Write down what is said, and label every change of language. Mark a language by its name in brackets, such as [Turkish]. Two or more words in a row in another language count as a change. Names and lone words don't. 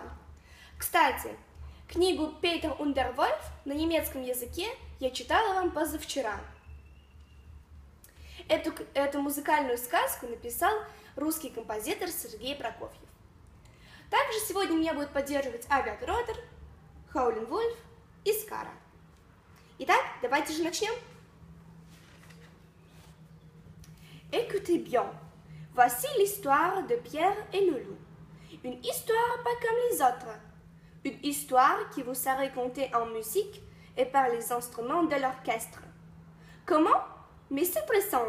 [Russian] Кстати, книгу «Петер Ундервольф» на немецком языке я читала вам позавчера. Эту музыкальную сказку написал русский композитор Сергей Прокофьев. Также сегодня меня будут поддерживать Авиат Ротер, Хоулен Вульф и Скара. Итак, давайте же начнем. [French] Écoutez bien, voici l'histoire de Pierre et Loulou. Une histoire pas comme les autres. Une histoire qui vous sera racontée en musique et par les instruments de l'orchestre. Comment? Mais c'est très simple.